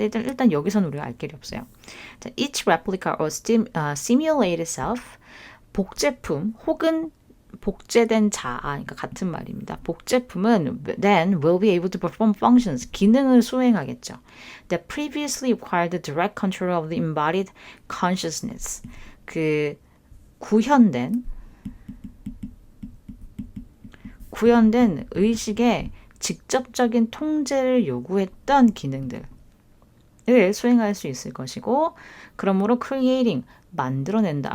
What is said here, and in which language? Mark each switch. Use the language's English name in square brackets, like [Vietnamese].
[Korean] 근데 일단 여기서는 우리가 알 길이 없어요. 자, [English] each replica or simulated self, [Korean] 복제품 혹은 복제된 그러니까 같은 말입니다. 복제품은 [English] then will be able to perform functions, [Korean] 기능을 수행하겠죠. [English] That previously required the direct control of the embodied consciousness. [Korean] 구현된 의식의 직접적인 통제를 요구했던 기능들을 수행할 수 있을 것이고, 그러므로 creating, 만들어낸다.